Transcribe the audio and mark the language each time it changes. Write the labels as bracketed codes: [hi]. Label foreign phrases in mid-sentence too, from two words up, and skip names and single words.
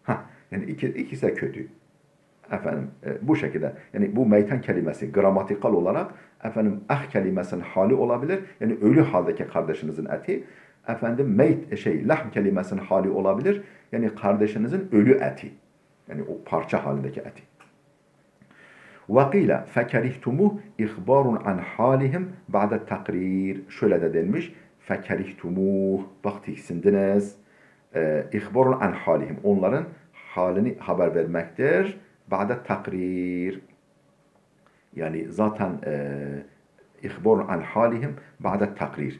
[tr] Yani ikisi de kötü. Efendim bu şekilde. Yani bu meyten kelimesi gramatikal olarak efendim kelimesinin hali olabilir. Yani ölü haldeki kardeşinizin eti. Efendim lahm kelimesinin hali olabilir. Yani kardeşinizin ölü eti. Yani o parça halindeki eti. [ar] وَقِيلَ فَكَرِهْتُمُهُ اِخْبَارٌ عَنْ حَالِهِمْ بَعْدَ التَّقْرِيرِ. [tr] Şöyle de denmiş. فَكَرِهْتُمُهُ. Bak tiksindiniz. [ar] إخبار عن حالهم. [tr] Onların halini haber vermektir. [ar] بعد التقرير. [tr] Yani zaten [ar] إخبار عن حالهم بعد التقرير.